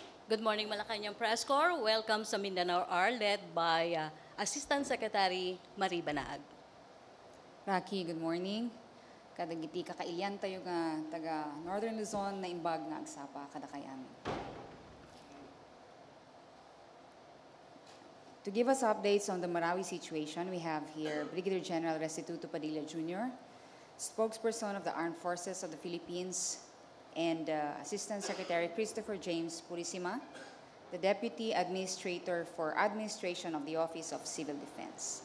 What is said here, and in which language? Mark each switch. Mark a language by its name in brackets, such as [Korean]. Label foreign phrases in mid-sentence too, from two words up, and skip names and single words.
[English] Good morning, Malacanang Press Corps. Welcome sa Mindanao R, led by Assistant Secretary Marie Banaag. Rocky, good morning. [Iloko] Kadagiti kakailyan tayo nga taga Northern Luzon na imbag nga agsapa kada kay amin. [English] To give us updates on the Marawi situation, we have here Brigadier General Restituto Padilla Jr., spokesperson of the Armed Forces of the Philippines, and Assistant Secretary Christopher James Purisima, the Deputy Administrator for Administration of the Office of Civil Defense.